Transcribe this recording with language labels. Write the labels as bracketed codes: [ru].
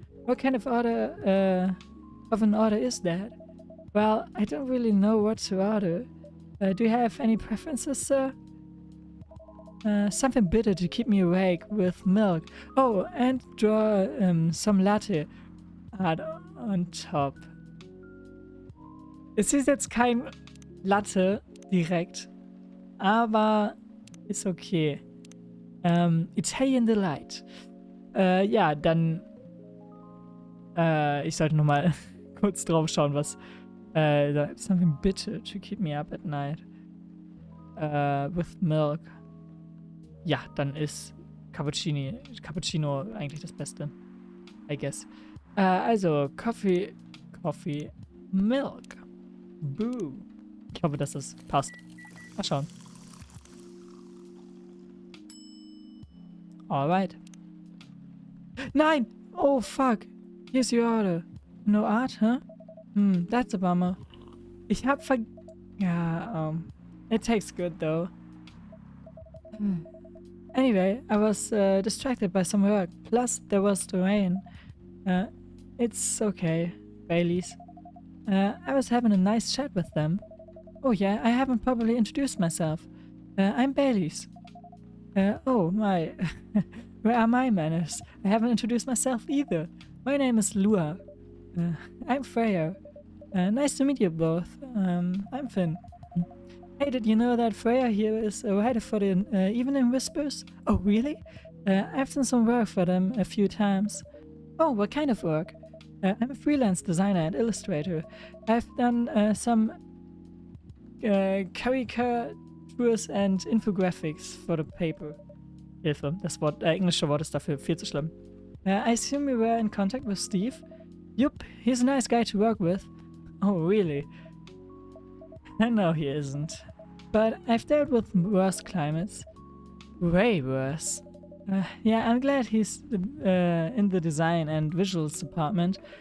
[en] What kind of an order is that? Well, I don't really know what to order. Do you have any preferences, sir? Something bitter to keep me awake with milk. Oh, and draw some latte art on top. [de] Es ist jetzt kein Latte direkt, aber ist okay. [en] Italian Delight. [de] Ja, dann ich sollte nochmal kurz drauf schauen, was [en] something bitter to keep me up at night. With milk. [de] Ja, dann ist Cappuccino eigentlich das Beste. [en] I guess. [de] Also, Coffee, Milk. Boo. Ich hoffe, dass das passt. Mal schauen. [en] Alright. Nein! Oh, fuck. Here's your order. No art, huh? That's a bummer. [de] Ich hab [en] Ja, it tastes good, though. Anyway, I was distracted by some work. Plus, there was the rain. It's okay, Baileys. I was having a nice chat with them. Oh yeah, I haven't probably introduced myself. I'm Baileys. Oh my, where are my manners? I haven't introduced myself either. My name is Lua. I'm Freya. Nice to meet you both. I'm Finn. Hey, did you know that Freya here is a writer for the Evening Whispers? Oh, really? I've done some work for them a few times. Oh, what kind of work? I'm a freelance designer and illustrator. I've done some Caricatures and Infographics for the paper. [de] Hilfe, das Wort, englische Wort ist dafür viel zu schlimm. [en] I assume you were in contact with Steve? Yup, he's a nice guy to work with. Oh, really? No, he isn't. But I've dealt with worse climates. Way worse. Yeah, I'm glad he's in the design and visuals department.